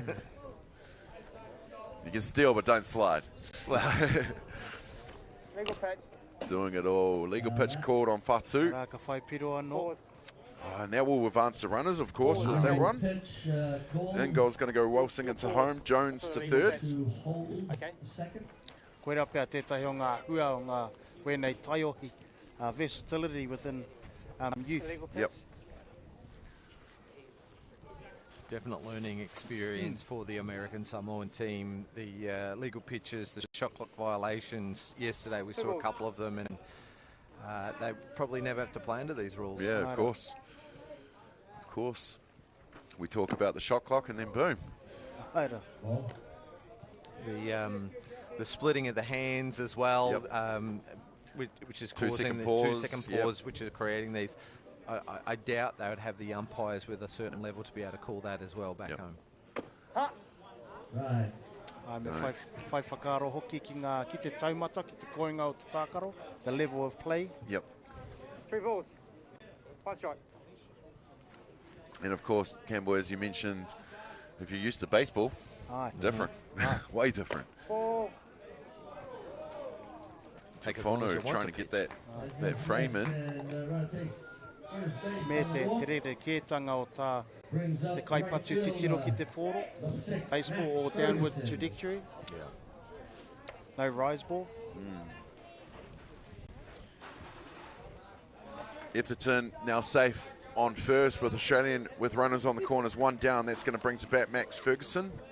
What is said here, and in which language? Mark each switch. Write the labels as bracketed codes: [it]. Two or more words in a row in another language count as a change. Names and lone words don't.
[en] You can steal, but don't slide. Legal pitch. Doing it all. Legal pitch called on Fatu. And now we'll advance the runners, of course, with that run. Ingold's going to go waltzing into home. Jones to 3rd. Okay. [mi] Koe ra pea tētahi o ngā hua o ngā wēnei taiohi, [en] versatility within youth. Yep. Definite learning experience for the American Samoan team. The legal pitches, the shot clock violations. Yesterday we saw a couple of them, and they probably never have to play under these rules. Yeah, of course. of course, we talk about the shot clock and then boom. Aira. The splitting of the hands as well, which is causing the 2 second pause, which are creating these. I doubt they would have the umpires with a certain level to be able to call that as well back home. Right. [mi] Me whai whakaro hoki ki te taumata, ki te koinga o te tākaro, [en] the level of play. Yep. 3 balls. 1 strike. And of course, Campbell, as you mentioned, if you're used to baseball, different, way different. 4. Take as long as you want trying to get that frame in. [mi] Me te rere kētanga o te kaipatu titiro ki te pōro. [en] Baseball or downward trajectory. No rise ball. Etherton now safe on first with Australian with runners on the corners, 1 down. That's going to bring to bat Max Ferguson.